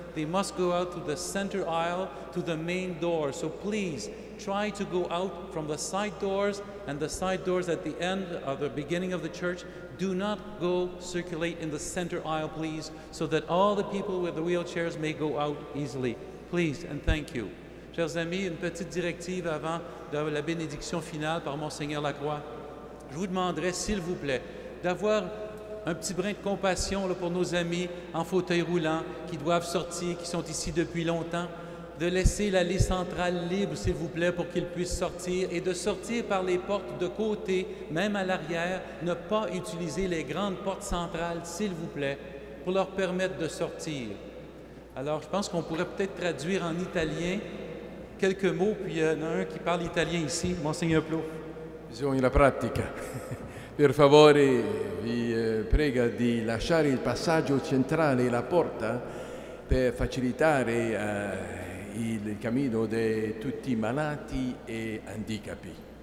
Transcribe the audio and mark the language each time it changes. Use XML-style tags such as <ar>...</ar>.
<en>They must go out through the center aisle to the main door. So please try to go out from the side doors and the side doors at the end of the beginning of the church. Do not go circulate in the center aisle, please, so that all the people with the wheelchairs may go out easily. Please, and thank you.</en> <fr>Chers amis, une petite directive avant de la bénédiction finale par Monseigneur Lacroix. Je vous demanderai, s'il vous plaît, d'avoir un petit brin de compassion là, pour nos amis en fauteuil roulant qui doivent sortir, qui sont ici depuis longtemps, de laisser l'allée centrale libre, s'il vous plaît, pour qu'ils puissent sortir et de sortir par les portes de côté, même à l'arrière, ne pas utiliser les grandes portes centrales, s'il vous plaît, pour leur permettre de sortir. Alors, je pense qu'on pourrait peut-être traduire en italien quelques mots, puis il y en a un qui parle italien ici, Monseigneur Plot.</fr> <it>Bisogna la pratica. Per favore vi prega di lasciare il passaggio centrale, la porta, per facilitare il cammino di tutti i malati e handicapi.</it>